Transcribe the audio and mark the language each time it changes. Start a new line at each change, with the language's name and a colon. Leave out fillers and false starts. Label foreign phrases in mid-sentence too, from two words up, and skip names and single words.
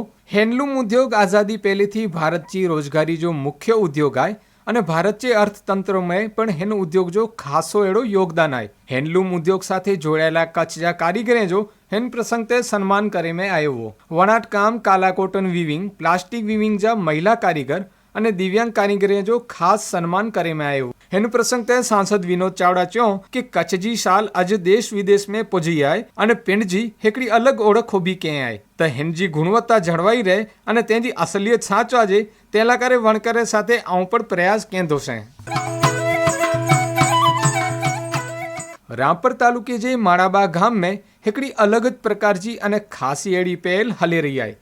Kachhi: हैंडलूम उद्योग आजादी पहले थी भारत की रोजगारी जो मुख्य उद्योग है अने भारत के अर्थतंत्र में पण हिन उद्योग जो खासो एड़ो योगदान है। हैंडलूम उद्योग साथे जोड़ायेला कच्छ जा कारीगरे जो हिन प्रसंग ते सम्मान करे में आयो हो। वणाट काम, काला कॉटन वीविंग, प्लास्टिक वीविंग जा महिला कारीगर अने दिव्यांग कारीगरे जो खास सम्मान करे में आयो। हिन प्रसंग ते सांसद विनोद चावड़ा चयो कि कच्छ जी शाल अज देश विदेश में पुजी आए अने पिंड जी हिकड़ी अलग ओळख उभी कई आए। त हिन जी गुणवत्ता जळवाई रहे अने तेजी असलियत साचवाजे तेला करे वणकरे साथे आऊं पण प्रयास केंदो छे। रापर तालुके जे माणाबा गाम में हिकड़ी अलग प्रकार जी अने खासी एड़ी पहल हली रही है।